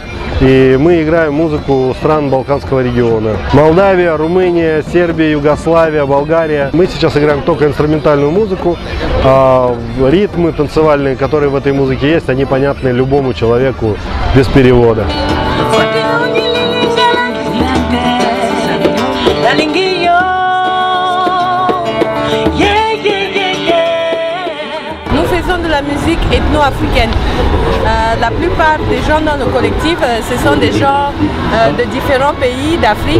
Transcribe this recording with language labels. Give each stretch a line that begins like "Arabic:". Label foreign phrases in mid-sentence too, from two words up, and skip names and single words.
Russian: И мы играем музыку стран Балканского региона. Молдавия, Румыния, Сербия, Югославия, Болгария. Мы сейчас играем только инструментальную музыку. Ритмы танцевальные, которые в этой музыке есть, они понятны любому человеку без перевода.
French: De la musique ethno-africaine. La plupart des gens dans nos collectifs, ce sont des gens de différents pays d'Afrique.